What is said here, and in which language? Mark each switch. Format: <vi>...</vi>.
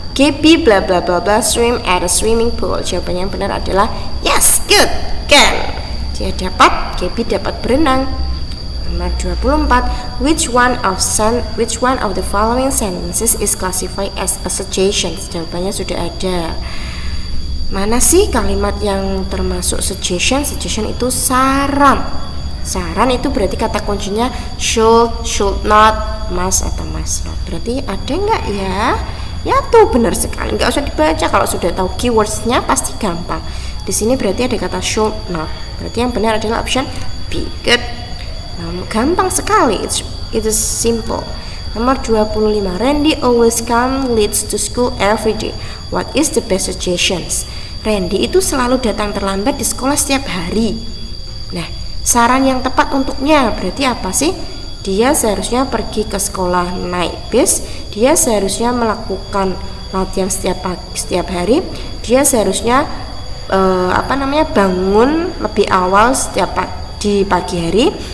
<en>Gaby bla bla bla bla swim at a swimming pool.</en> <id>Jawabannya yang benar adalah</id> <en>yes, good, can.</en> <id>Dia dapat, Gaby dapat berenang. Nomor 24.</id> <en>Which one of the following sentences is classified as a suggestion?</en> <id>Jawabannya sudah ada. Mana sih kalimat yang termasuk suggestion? Suggestion itu saran. Saran itu berarti kata kuncinya should not, must atau must not. Berarti ada nggak ya? Ya tuh, benar sekali. Nggak usah dibaca, kalau sudah tahu keywordsnya pasti gampang. Di sini berarti ada kata should not. Berarti yang benar adalah option B. Good. Nah, gampang sekali.</id> <en>It is simple.</en> <id>Nomor 25.</id> <en>Randy always come late to school every day. What is the best suggestions?</en> <id>Randy itu selalu datang terlambat di sekolah setiap hari. Nah, saran yang tepat untuknya berarti apa sih? Dia seharusnya pergi ke sekolah naik bis, dia seharusnya melakukan latihan setiap hari. Dia seharusnya bangun lebih awal di pagi hari.</id>